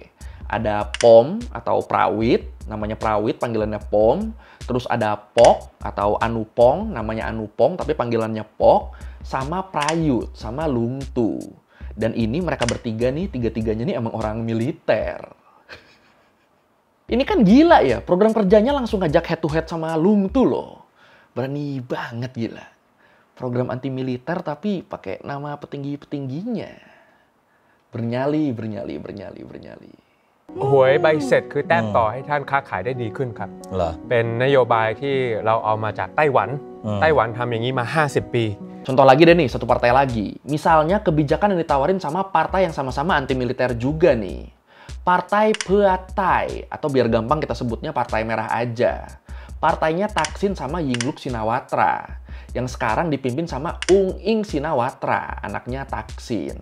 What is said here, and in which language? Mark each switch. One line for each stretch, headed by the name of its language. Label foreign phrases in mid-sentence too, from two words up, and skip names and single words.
Indonesian: Ada Pom atau Prawit, namanya Prawit, panggilannya Pom. Terus ada Pok atau Anupong, namanya Anupong tapi panggilannya Pok. Sama Prayut, sama Lungtu. Dan ini mereka bertiga nih, tiga-tiganya nih emang orang militer. Ini kan gila ya, program kerjanya langsung ngajak
English: head to head
Indonesian: sama Lungtu loh. Berani banget gila. Program anti militer tapi pakai nama petinggi-petingginya. Bernyali.
Thai: หวยใบเสร็จคือแต้มต่อให้ท่านค้าขายได้ดีขึ้นครับเป็นนโยบายที่เราเอามาจากไต้หวันไต้หวันทำอย่างนี้มา50 ปี
Indonesian: Contoh lagi deh nih, satu partai lagi. Misalnya kebijakan yang ditawarin sama partai yang sama-sama anti militer juga nih. Partai Pheu Thai, atau biar gampang kita sebutnya Partai Merah aja. Partainya Thaksin sama Yingluck Shinawatra, yang sekarang dipimpin sama Ung Ing Shinawatra, anaknya Thaksin.